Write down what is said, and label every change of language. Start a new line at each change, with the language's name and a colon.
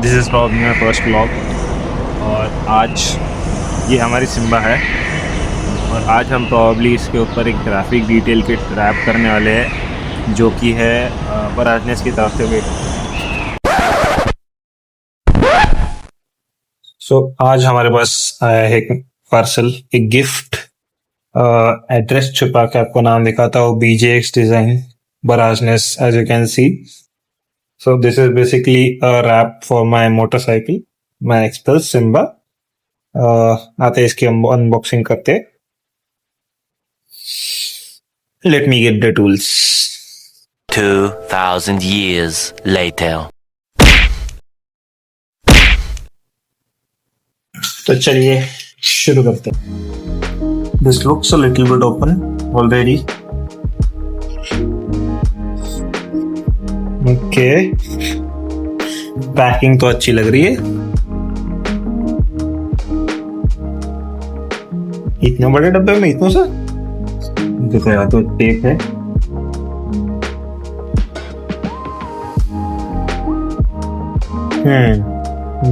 English: this is probably my first vlog
Hindi: और आज ये हमारी सिम्बा है और आज हम प्रॉब्ली इसके ऊपर एक ग्राफिक डिटेल किट रैप करने वाले हैं जो कि है बराजनेस की तरफ से।
English: wait
Hindi: सो आज हमारे पास आया है एक पार्सल, एक गिफ्ट। एड्रेस छुपा के आपको नाम लिखा था वो BJX design Barajnes,
English: as you can see. So this is basically a wrap for my motorcycle, my Xpulse Simba.
Hindi: आते हैं इसकी अनबॉक्सिंग करते।
English: Let me get the tools. 2000 years later.
Hindi: तो चलिए शुरू करते हैं।
English: This looks a little bit open already.
Hindi: Okay, packing तो अच्छी लग रही है। इतने बड़े डब्बे में इतना सा देखो यार, तो टेप है।